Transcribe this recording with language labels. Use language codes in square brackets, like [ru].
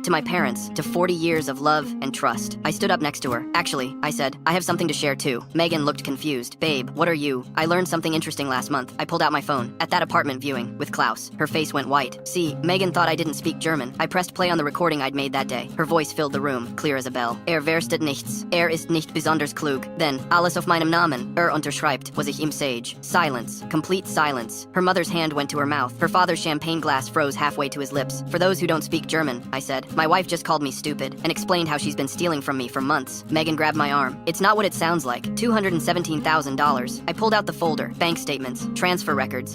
[en] To my parents, to 40 years of love and trust. I stood up next to her. Actually, I said, I have something to share too. Megan looked confused. Babe, what are you? I learned something interesting last month. I pulled out my phone. At that apartment viewing, with Klaus. Her face went white. See, Megan thought I didn't speak German. I pressed play on the recording I'd made that day. Her voice filled the room, clear as a bell. [de] Versteht nichts. Ist nicht besonders klug. Then, alles auf meinem Namen. Unterschreibt, was ich ihm sage. [en] Silence. Complete silence. Her mother's hand went to her mouth. Her father's champagne glass froze halfway to his lips. For those who don't speak German, I said. My wife just called me stupid and explained how she's been stealing from me for months. Megan grabbed my arm. It's not what it sounds like. $217,000. I pulled out the folder. Bank statements. Transfer records.